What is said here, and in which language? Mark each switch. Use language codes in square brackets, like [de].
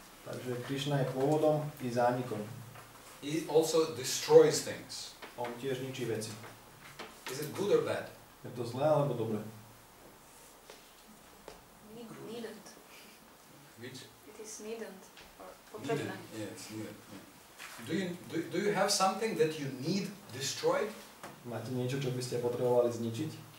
[sk] Takže Krišna je pôvodom i zánikom. [en] He also destroys things. [sk] On tiež ničí veci. [en] Is it good or bad? [sk] Je to zlé alebo dobré? [en] Needed. Which? It is needed. Or Needed. [sk] potrebné. [en] Yeah, it's needed. Yeah. Do you have something that you need destroyed? [sk] Máte niečo, čo by ste potrebovali zničiť?